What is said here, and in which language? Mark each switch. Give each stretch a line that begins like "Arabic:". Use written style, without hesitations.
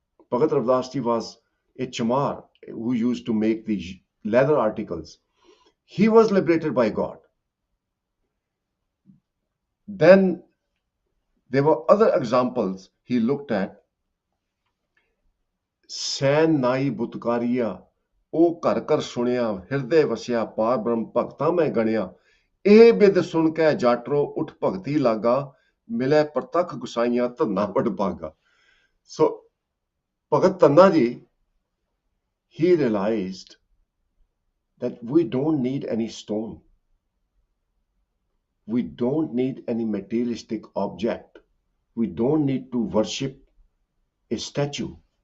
English: Bhagat Ravdas Ji was a chamar who used to make the leather articles. He was liberated by God. Then there were other examples he looked at.
Punjabi: ਸੈਨ ਨਾਈ ਬੁਤਕਾਰੀਆ ਉਹ ਘਰ ਘਰ ਸੁਣਿਆ ਹਿਰਦੇ ਵਸਿਆ ਪਾਰ ਬ੍ਰਹਮ ਭਗਤਾਂ ਮੈਂ ਗਣਿਆ ਇਹ ਬਿਦ ਸੁਣ ਕੇ ਜਾਟਰੋ ਉਠ ਭਗਤੀ ਲਾਗਾ ਮਿਲੇ ਪ੍ਰਤੱਖ ਗੁਸਾਈਆਂ ਧੰਨਾ ਵਡ ਭਾਗਾ.
English: So Bhagat Tanna Ji, he realized that we don't need any stone. We don't need any materialistic object. We don't need to worship a statue.